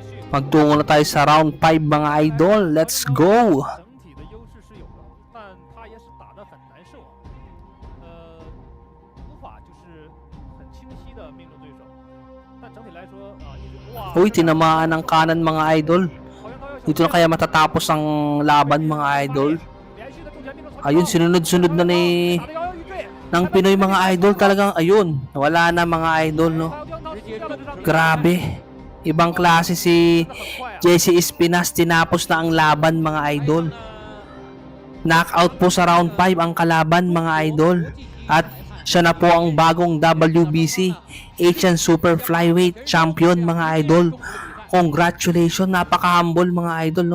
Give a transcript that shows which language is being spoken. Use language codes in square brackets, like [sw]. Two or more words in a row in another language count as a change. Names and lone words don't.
[tl] Magtungo na tayo sa round 5 mga idol. [en] Let's go! [zh] 整体的优势是有的，但他也是打得很难受啊，无法就是很清晰的命中对手。但整体来说啊，一直哇， [tl] Uy, tinamaan ng kanan mga idol. [zh] 好像他要 [tl] Dito na kaya matatapos ang laban mga idol. [zh] 连续的重拳命中成功 [tl] Ayun, sinunod-sunod na ni [zh] 打得摇摇欲坠， [tl] ng Pinoy mga idol. Talagang ayun, wala na mga idol, no? [zh] 还有刁直接了这张 [tl] Grabe. Ibang klase si [zh] 很快啊， [tl] Jesse Espinas, tinapos na ang laban mga idol. Knockout po sa round 5 ang kalaban mga idol. At siya na po ang bagong [en] WBC Asian Super Flyweight Champion [tl] mga idol. Congratulations, napaka-humble mga idol, no?